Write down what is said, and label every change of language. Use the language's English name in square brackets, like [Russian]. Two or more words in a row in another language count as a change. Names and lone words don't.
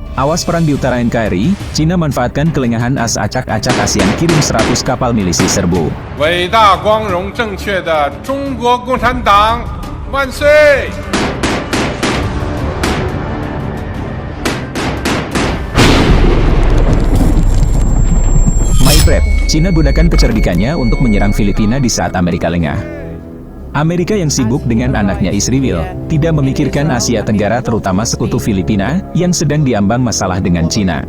[Indonesian] Awas perang di utara NKRI, Cina manfaatkan kelengahan acak-acak ASEAN kirim 100 kapal milisi serbu. [Chinese] 伟大光荣正确的中国共产党万岁！ [Indonesian] MyPrep, Cina gunakan kecerdikannya untuk menyerang Filipina di saat Amerika lengah. Amerika yang sibuk dengan anaknya Israel, tidak memikirkan Asia Tenggara terutama sekutu Filipina, yang sedang diambang masalah dengan Cina.